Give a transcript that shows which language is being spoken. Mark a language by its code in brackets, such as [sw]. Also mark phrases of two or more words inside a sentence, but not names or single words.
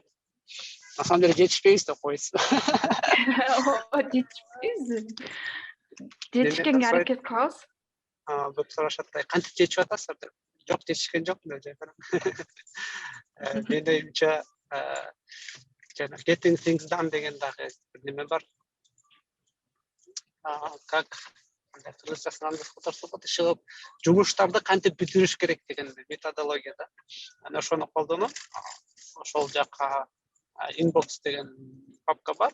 [ru] На самом деле [ky] жетишпейбиз деп коесуз. Жетишпейбиз. Жетишкенге аракет кылабыз. Көп сурашат, кантип жетишип атасыздар деп. Жок, жетишкен жокмун деп жатам. Менин оюмча, жана [en] getting things done [ky] деген дагы бир неме бар. Как кыргызчасын андый кылып иши жумуштарды кантип бүтүрүш керек деген методология да. Анан ошону колдонуп, ошол жакка inbox деген папка бар.